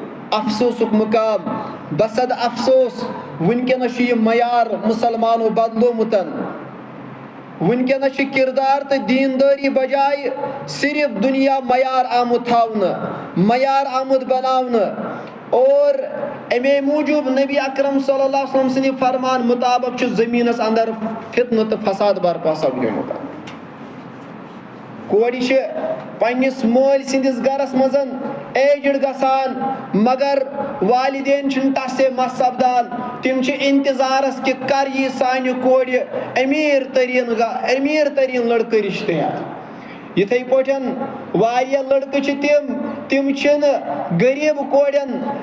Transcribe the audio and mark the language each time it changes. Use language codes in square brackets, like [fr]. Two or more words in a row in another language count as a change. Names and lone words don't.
[ks] افسوس مقام بسد افسوس ونکس یہ معیار مسلمانوں بدلومت ونکس کردار تو دینداری بجائے صرف دنیا معیار آمت تھاؤنا معیار آمت بناؤنا اور امی موجود نبی اکرم [ar] صلی اللہ علیہ وسلم [ks] سنی فرمان مطابق زمینس اندر فتنہ تو فساد برپا سپدیمت کوڑی پنس مول سندس گرس مزن ایجڈ گسان مگر والدین تس سے مس سپدان تم انتظارس کہ کر یہ سانہ کور امیر ترین لڑکہ رشتہ یتھے پٲٹھۍ واریاہ لڑکہ تم غریب کورین